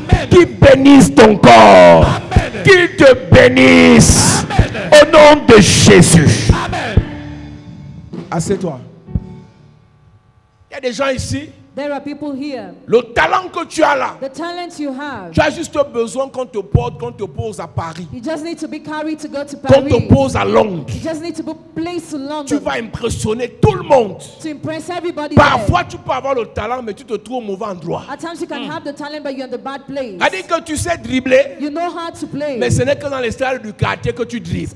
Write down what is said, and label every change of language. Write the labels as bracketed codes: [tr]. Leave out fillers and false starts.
[fr] Qu'il bénisse ton corps. Qu'il te bénisse. Au nom de Jésus. Assieds-toi. Il y a des gens ici. [en] There are people here. [fr] Le talent que tu as là, [en] The talent you have. [fr] tu as juste besoin qu'on te porte, qu'on te pose à Paris, [en] You just need to be carried to go to [fr] qu'on te [en] Paris. [fr] pose à Londres. [en] You just need to be placed to [fr] Tu [en] London [fr] vas impressionner tout le monde. [en] to impress everybody [fr] Parfois, tu peux avoir le talent, mais tu te trouves au mauvais endroit. [en] there. At times you can have the talent, but you're in the bad place. [fr] C'est-à-dire que tu sais dribbler, [en] You know how to play. [fr] mais ce n'est que dans les stades du quartier que tu dribbles.